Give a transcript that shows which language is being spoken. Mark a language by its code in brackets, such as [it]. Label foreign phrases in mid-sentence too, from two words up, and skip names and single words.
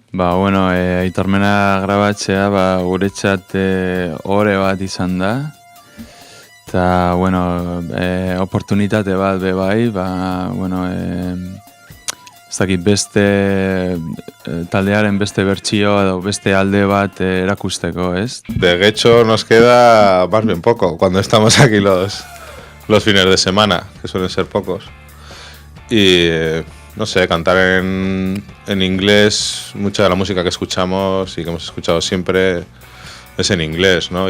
[eu] Bueno, Aitormena grabatzea, guretzat ohore bat izan da. Eta, bueno, oportunitate bat be bai, bueno, ez dakit beste taldearen beste bertsio edo beste alde bat erakusteko, ¿ez? [es] De hecho, nos queda más bien poco cuando estamos aquí los fines de semana, que suelen ser pocos. Y no sé, cantar en inglés, mucha de la música que escuchamos y que hemos escuchado siempre es en inglés, ¿no?